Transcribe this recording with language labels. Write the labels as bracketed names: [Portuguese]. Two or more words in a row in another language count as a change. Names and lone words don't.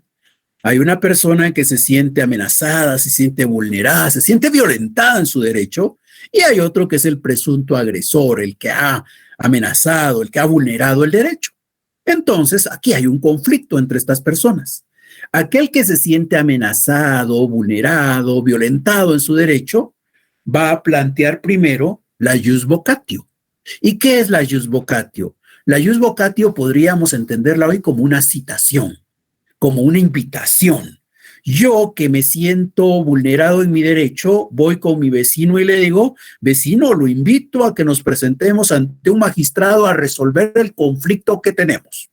[Spanish] Hay una persona que se siente amenazada, se siente vulnerada, se siente violentada en su derecho, y hay otro que es el presunto agresor, el que ha amenazado, el que ha vulnerado el derecho. Entonces, aquí hay un conflicto entre estas personas. Aquel que se siente amenazado, vulnerado, violentado en su derecho, va a plantear primero la [Latin] ius vocatio. [Spanish] ¿Y qué es la [Latin] ius vocatio? [Spanish] La [Latin] ius vocatio [Spanish] podríamos entenderla hoy como una citación, como una invitación. Yo que me siento vulnerado en mi derecho, voy con mi vecino y le digo, vecino, lo invito a que nos presentemos ante un magistrado a resolver el conflicto que tenemos.